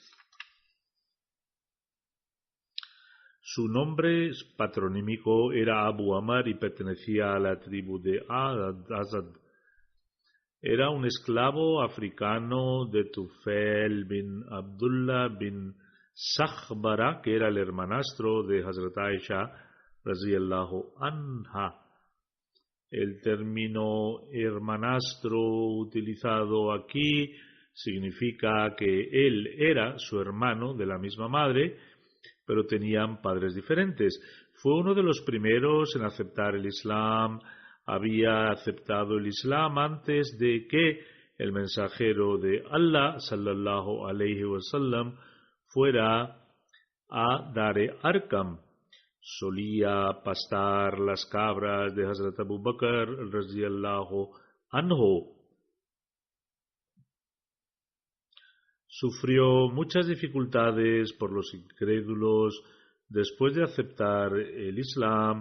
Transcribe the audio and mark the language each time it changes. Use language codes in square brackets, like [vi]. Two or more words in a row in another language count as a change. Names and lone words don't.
[es] Su nombre patronímico era Abu Amr y pertenecía a la tribu de Azad. Era un esclavo africano de Tufail bin Abdullah bin Sakhbara, que era el hermanastro de Hazrat Aisha [ar] رضي الله عنها. [es] El término hermanastro utilizado aquí significa que él era su hermano de la misma madre, pero tenían padres diferentes. Fue uno de los primeros en aceptar el Islam. Había aceptado el Islam antes de que el mensajero de Allah, [ar] صلى الله عليه وسلم, [es] fuera a Dar-e Arqam. Solía pastar las cabras de Hazrat Abu Bakr [ar] رضي الله عنه. [es] Sufrió muchas dificultades por los incrédulos después de aceptar el Islam.